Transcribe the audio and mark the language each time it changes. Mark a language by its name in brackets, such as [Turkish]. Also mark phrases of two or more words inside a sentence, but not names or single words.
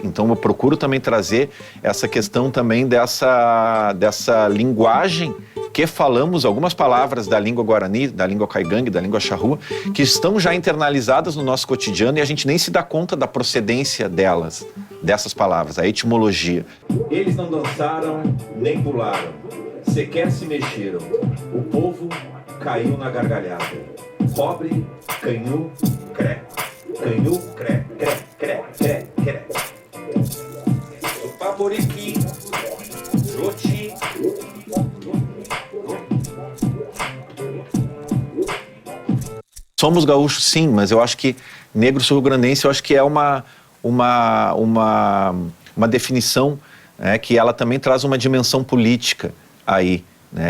[Portuguese] Então eu procuro também trazer essa questão também dessa linguagem que falamos, algumas palavras da língua guarani, da língua caigangue, da língua charrua, que estão já internalizadas no nosso cotidiano e a gente nem se dá conta da procedência delas, dessas palavras, a etimologia. Eles não dançaram nem pularam, sequer se mexeram. O povo caiu na gargalhada. Pobre, canhu, cré. Canhu, cré, cré, cré, cré, cré. Supaporiqui, joti. Somos gaúchos, sim, mas eu acho que negro sul-grandense, eu acho que é uma definição, que ela também traz uma dimensão política aí, né?